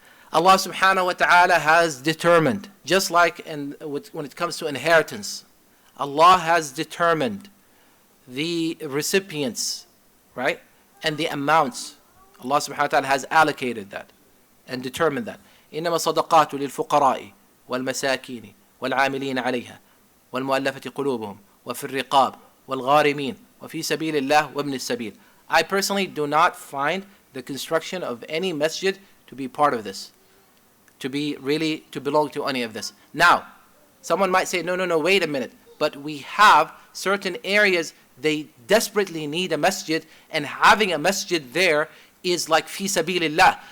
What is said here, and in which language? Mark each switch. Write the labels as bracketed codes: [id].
[en] Allah subhanahu wa ta'ala has determined, just like when it comes to inheritance, Allah has determined the recipients, right? And the amounts. Allah subhanahu wa ta'ala has allocated that and determined that. [ar] إنما الصدقات للفقراء والمساكين والعاملين عليها والمؤلفة قلوبهم وفي الرقاب والغارمين وفي سبيل الله وابن السبيل. [en] I personally do not find the construction of any masjid to be part of this, to belong to any of this. Now, someone might say, no, wait a minute. But we have certain areas, they desperately need a masjid, and having a masjid there is like fi sabilillah.